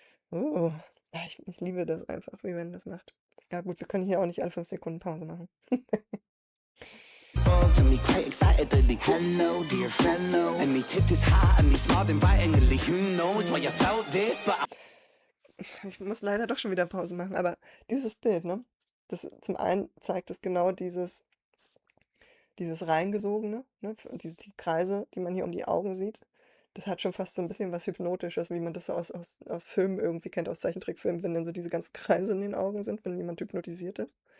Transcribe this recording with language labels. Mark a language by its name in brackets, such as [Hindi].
[German] Oh, ich liebe das einfach, wie Ren das macht. Ja gut, wir können hier auch nicht alle 5 Sekunden Pause machen. [English] Spoke to me quite excitedly. Hello, dear fellow. And he tipped his hat and he smiled invitingly. Who knows why you felt this, but [German] Ich muss leider doch schon wieder Pause machen, aber dieses Bild, ne? Das zum einen zeigt es genau dieses Reingesogene, ne? Die Kreise, die man hier um die Augen sieht. Das hat schon fast so ein bisschen was Hypnotisches, wie man das so aus Filmen irgendwie kennt, aus Zeichentrickfilmen, wenn dann so diese ganzen Kreise in den Augen sind, wenn jemand hypnotisiert ist.